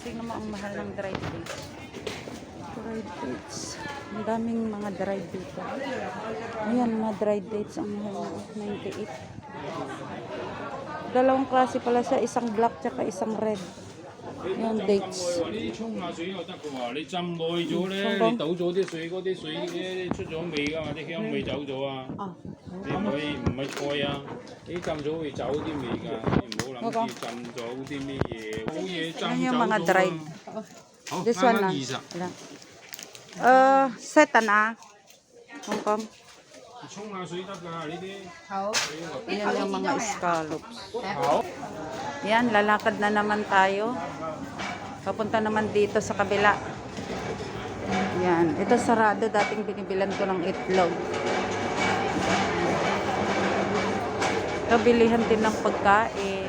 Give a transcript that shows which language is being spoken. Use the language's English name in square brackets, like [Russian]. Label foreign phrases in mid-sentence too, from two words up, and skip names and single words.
[Filipino] Tingnan mo ang mahal ng [English] dried dates. Dried dates. [Filipino] Ang daming mga dried dito. Ayan, mga [English] dried dates. [Filipino] Ang mahal na 98. Dalawang klase pala siya. Isang black tsaka isang red. Yung dates. [Cantonese] 你沖下水又得嘅喎，你浸耐咗咧，你倒咗啲水，嗰啲水咧出咗味㗎嘛，啲香味走咗啊。你唔可以唔係菜啊，你浸咗會走啲味㗎，你唔好諗住浸咗啲咩嘢，好嘢浸 [Filipino] Ano yung [Cantonese] 走 [Filipino] mga [Cantonese] 咗 [Filipino] dried? [Cantonese] 啦。好， [English] This [Cantonese] 啱 [English] one [Cantonese] 啱 [Filipino] na. [Cantonese] 20。 [Filipino] Set na. Hong Kong. [Cantonese] 沖下水得㗎呢啲。好， [Filipino] Ayan yung mga scallops. [Cantonese] 好。 [Filipino] Yan, lalakad na naman tayo. Papunta naman dito sa kabila. Yan, ito sarado. Dating binibilan ko ng itlog. Ito, bilihan din ng pagkain.